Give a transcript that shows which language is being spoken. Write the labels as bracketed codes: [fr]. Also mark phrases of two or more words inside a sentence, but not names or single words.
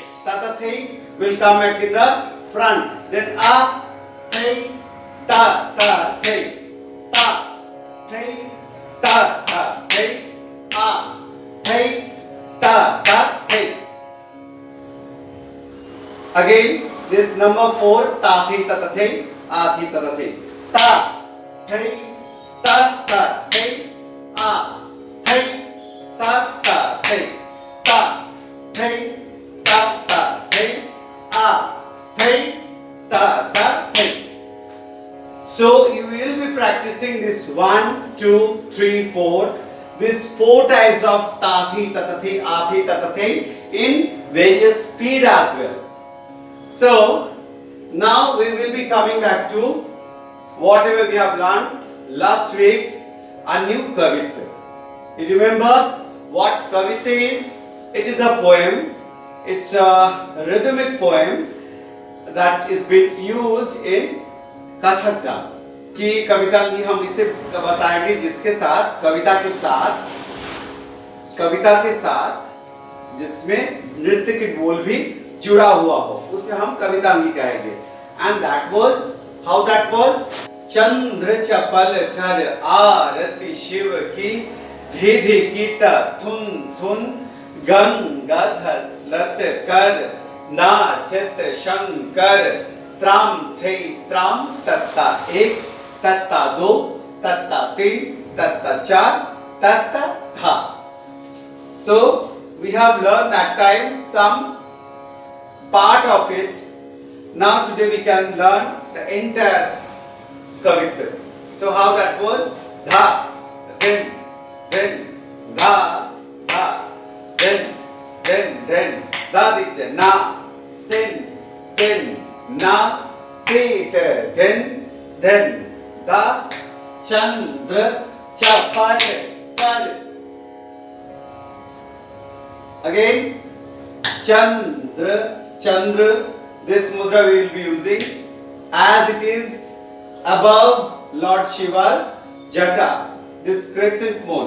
[en] Ta, thei will come back in the front. Then a, thei, ta ta thei, ta thei, ta ta thei, a thei, ta ta thei. Again, this number 4, ta thei ta ta thei, a thei ta ta thei, ta thei, ta ta thei, a thei, ta ta thei, ta thei, ta ta thei, a thei, ta ta thei. So you will be practicing this 1, 2, 3, 4. These 4 types of ta thi, ta ta thi, a thi, ta ta thi in various speed as well. So now we will be coming back to whatever we have learned last week, a new Kavita. You remember what Kavita is? It is a poem. It's a rhythmic poem that is being used in [hi] कथक डांस की कविता की हम इसे बताएंगे जिसके साथ कविता के साथ जिसमें नृत्य के बोल भी जुड़ा हुआ हो उसे हम कवितांगी कहेंगे [en] and that was how that was [hi] चंद्र चपल कर आरती शिव की धीधि कीट थुन थुन गंगा लत कर नाचत शंकर त्राम थे त्राम तत्ता 1 तत्ता 2 तत्ता 3 तत्ता 4 तत्ता था. [en] So we have learned that time some part of it. Now today we can learn the entire Kavita. So how that was? Dha, then, dha, dha, then, da, dikte, na, then, na, Peter, then, da, [hi] चंद्र चपल कर. [en] Again, Chandra, this mudra we will be using as it is above Lord Shiva's jata, this crescent moon.